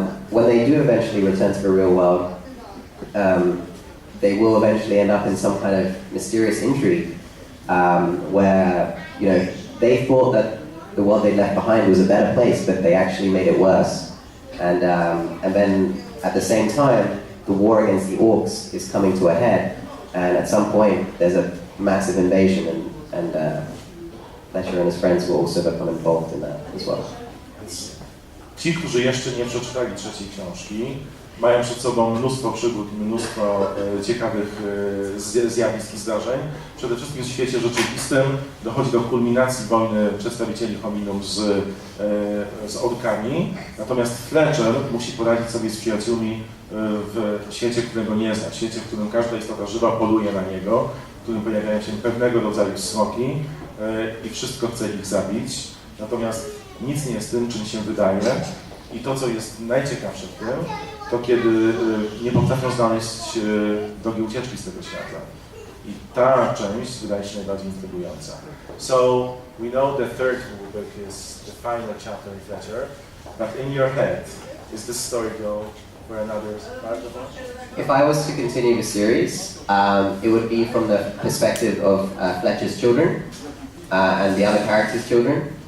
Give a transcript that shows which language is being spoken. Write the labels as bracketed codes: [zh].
[en] When they do eventually return to the real world, they will eventually end up in some kind of mysterious intrigue where, you know, they thought that the world they left behind was a better place, but they actually made it worse. And then at the same time, the war against the orcs is coming to a head, and at some point there's a massive invasion, and Fletcher and his friends will also become involved in that as well. [pl] Ci, którzy jeszcze nie przeczytali trzeciej książki, mają przed sobą mnóstwo przygód, mnóstwo ciekawych zjawisk i zdarzeń. Przede wszystkim w świecie rzeczywistym dochodzi do kulminacji wojny przedstawicieli hominum z orkami. Natomiast Fletcher musi poradzić sobie z przyjaciółmi w świecie, którego nie zna, w świecie, w którym każda istota żywa poluje na niego, w którym pojawiają się pewnego rodzaju smoki i wszystko chce ich zabić. Natomiast nic nie jest tym, czym się wydaje. I to, co jest najciekawsze w tym, to kiedy nie potrafią znaleźć drogi ucieczki z tego świata. I ta część wydaje się najbardziej intrygująca. [en] So, we know the third book is the final chapter in Fletcher, but in your head, is this story go for another part of it? If I was to continue the series, it would be from the perspective of Fletcher's children and the other characters' children.